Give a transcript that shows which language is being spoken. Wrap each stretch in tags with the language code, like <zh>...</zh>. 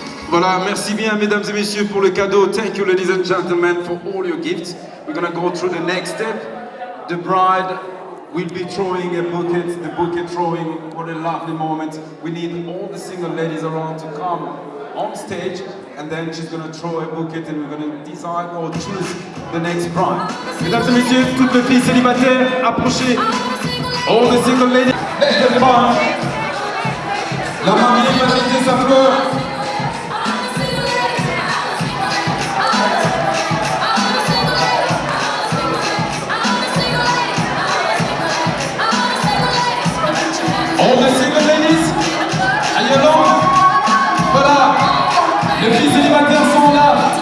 <fr>Voilà, merci bien mesdames et messieurs pour le cadeau.</fr> <en>Thank you ladies and gentlemen for all your gifts. We're gonna go through the next step. The bride will be throwing a bucket, the bucket throwing. What a lovely moment. We need all the single ladies around to come on stage, and then she's gonna throw a bucket and we're gonna decide or choose the next bride.</en> <fr>Mesdames et messieurs, toutes les filles célibataires, approchez.</fr> <en>All the single ladies. Let them run.</en> <fr>La mariée va jeter sa fleur.</fr> <en>All the single ladies, are you along?</en> <fr>Voilà, les filles célibataires sont là.</fr>